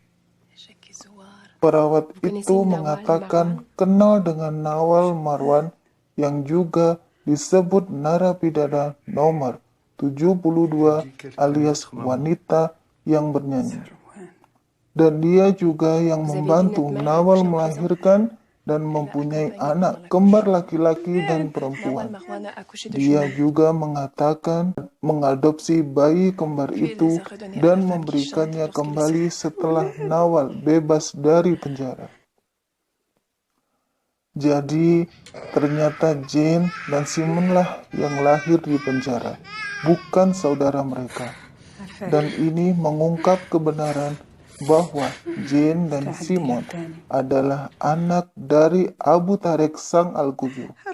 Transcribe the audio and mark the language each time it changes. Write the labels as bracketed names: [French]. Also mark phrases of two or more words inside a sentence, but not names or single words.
[Indonesian] Perawat itu mengatakan kenal dengan Nawal Marwan yang juga disebut narapidana nomor 72 alias wanita yang bernyanyi. Dan dia juga yang membantu Nawal melahirkan dan mempunyai anak kembar laki-laki dan perempuan. [French] Marwan a accouché de [Indonesian] Dia [French] jumelles. [Indonesian] juga mengatakan mengadopsi bayi kembar [French] Puis il [Indonesian] itu [French] les a redonnés à [Indonesian] dan [French] la femme qui [Indonesian] memberikannya [French] chante lorsqu'il [Indonesian] kembali setelah Nawal bebas dari penjara. Jadi, ternyata Jane dan Simonlah yang lahir di penjara, bukan saudara mereka. Dan ini mengungkap kebenaran bahwa Jane dan Simon adalah anak dari Abu Tariq sang Al-Qudus.